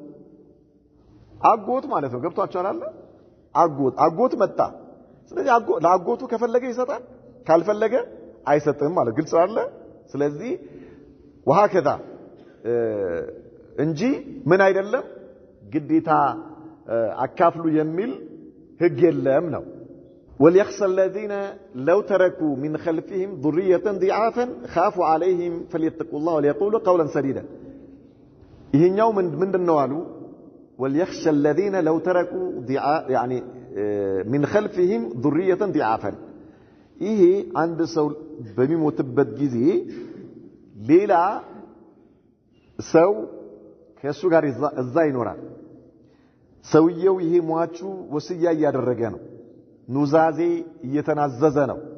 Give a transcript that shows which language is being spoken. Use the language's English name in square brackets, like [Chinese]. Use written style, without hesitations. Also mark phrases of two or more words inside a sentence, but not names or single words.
[Amharic] አጎት ማለት ነው ገብቷችኋል አይደል አጎት መጣ ስለዚህ ለአጎቱ ከፈለገ ይሰጣል ካልፈለገ አይሰጥም ማለት ግልጽ አይደል ስለዚህ وهكذا እንጂ ምን አይደለም ግዴታ አካፍሉ የሚል ህግ የለም ነው [Arabic] وليخشى الذين لو تركوا من خلفهم ذرية ضعافا خافوا عليهم فليتقوا الله وليقولوا قولا سديدا [Amharic] ይሄኛው ምንድነው አሉ [Arabic] وليخشى الذين لو تركوا يعني من خلفهم ذرية ضعافا [Amharic] ይሄ አንድ ሰው በሚሞትበት ጊዜ ሌላ ሰው ከሱ ጋር እዛ ይኖራል ሰውየው ይሄ ሟቹ ወስያ ያደረገ ነው ኑዛዜ እየተናዘዘ ነው